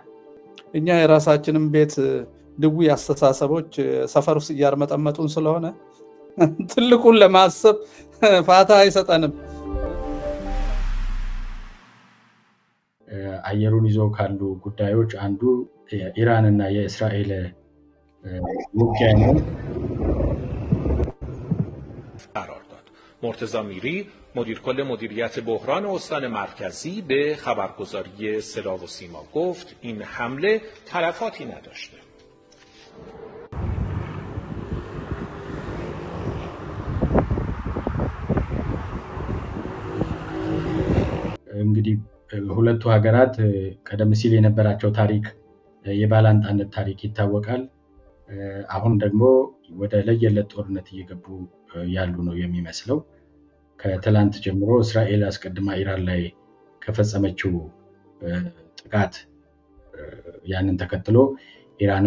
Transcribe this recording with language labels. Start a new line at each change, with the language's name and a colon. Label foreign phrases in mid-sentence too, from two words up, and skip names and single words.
Amharic: እኛ የራሳችንን ቤት ድዊ አስተሳሰቦች ሰፈር ውስጥ እያርመጠመጡን ስለሆነ ትልቁን ለማሰብ ፋታ አይሰጠንም። አየሩን ይዘው ካሉ ጉዳዮች አንዱ የኢራንና የእስራኤል ውጊያ ነው።
Persian: مرتضی میری مدیر کل مدیریت بحران استان مرکزی به خبرگزاری صدا و سیما گفت این حمله تلفاتی نداشته.
Amharic: እንግዲህ ሁለቱ ሀገራት ቀደም ሲል የነበራቸው ታሪክ የባላንጣነት ታሪክ ይታወቃል። አሁን ደግሞ ወደ ለየለት ጦርነት እየገቡ ያሉ ነው የሚመስለው። ከትላንት ጀምሮ እስራኤል አስቀድማ ኢራን ላይ ከፈጸመችው ጥቃት ያንን ተከትሎ ኢራንም